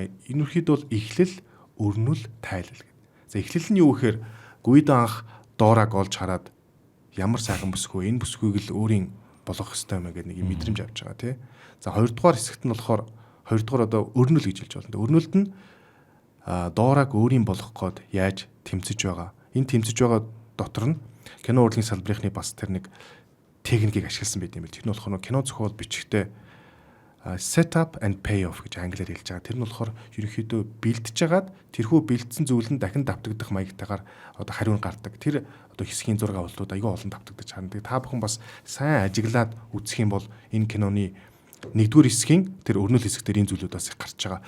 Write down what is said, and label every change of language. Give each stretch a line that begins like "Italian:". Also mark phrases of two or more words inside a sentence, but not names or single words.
Mongolian: За энэрхийдөө бол эхлэл, өрнөл, тайлал гэдэг. За эхлэл нь юу гэхээр Гуидо анх Дораг олж хараад ямар сайхан бүсгүй энэ бүсгүйг л өөрийн болгох ёстой юм гэдэг нэг юм мэдрэмж авч байгаа тий. За хоёрдугаар хэсэгт нь болохоор хоёрдугаар одоо өрнөл гэж хэлж байна. Өрнөлд нь Дораг өөрийн болгох гээд яаж тэмцэж байгаа. Энэ тэмцэж байгаа дотор нь кино урлагийн салбарынхны бас тэр нэг техникийг ашигласан байт юм бэл. Тэр нь болохоор кино зохиол бичихтэй
English: set up and pay off
Mongolian: гэж англиар хэлж байгаа. Тэр нь болохоор ерөнхийдөө бэлдэж агаад тэрхүү бэлдсэн зүйл нь дахин давтагдах маягтайгаар одоо хариу гардаг. Тэр одоо хэсгийн зураг авалтууд аюул олон давтагдаж харна. Та бүхэн бас сайн ажиглаад үзэх юм бол энэ киноны нэгдүгээр хэсгийн тэр өрнөл хэсэг дээр энэ зүйлүүд бас их гарч байгаа.